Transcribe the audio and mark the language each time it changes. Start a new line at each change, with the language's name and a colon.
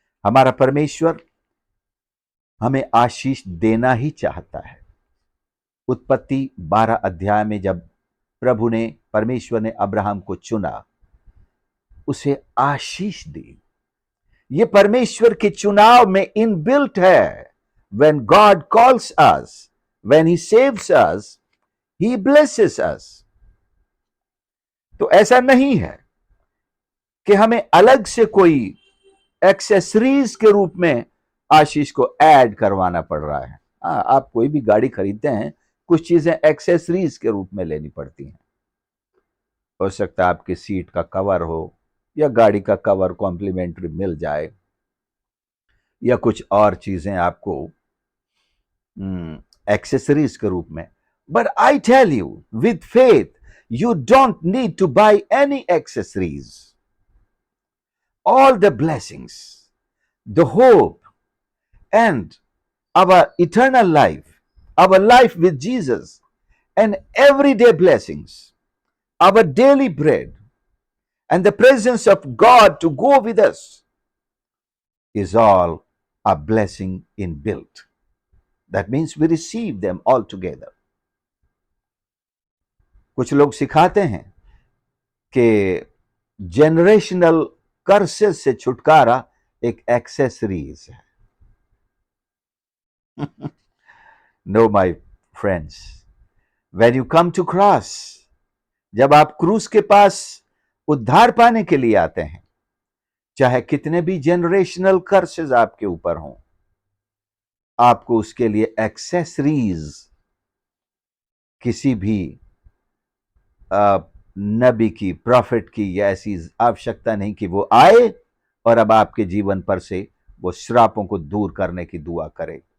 Hindi: हमारा परमेश्वर हमें आशीष देना ही चाहता है। उत्पत्ति 12 अध्याय में जब परमेश्वर ने अब्राहम को चुना, उसे आशीष दी। ये परमेश्वर के चुनाव में इनबिल्ट है।
English: When God calls us, when He saves us, He blesses us.
Hindi: तो ऐसा नहीं है कि हमें अलग से कोई एक्सेसरीज के रूप में आशीष को ऐड करवाना पड़ रहा है। आप कोई भी गाड़ी खरीदते हैं, कुछ चीजें एक्सेसरीज के रूप में लेनी पड़ती हैं। हो सकता है आपकी सीट का कवर हो या गाड़ी का कवर कॉम्प्लीमेंट्री मिल जाए, या कुछ और चीजें आपको एक्सेसरीज के रूप में।
English: But I tell you with faith, you don't need to buy any accessories. All the blessings, the hope, and our eternal life, our life with Jesus, and everyday blessings, our daily bread, and the presence of God to go with us is all a blessing inbuilt. That means we receive them all together.
Hindi: कुछ लोग सिखाते हैं कि generational curses से छुटकारा एक accessories है।
English: no my friends, when you come to cross,
Hindi: जब आप क्रूस के पास उद्धार पाने के लिए आते हैं, चाहे कितने भी जेनरेशनल कर्सेस आपके ऊपर हों, आपको उसके लिए एक्सेसरीज, किसी भी नबी की, प्रॉफिट की या ऐसी आवश्यकता नहीं कि वो आए और अब आपके जीवन पर से वो श्रापों को दूर करने की दुआ करे।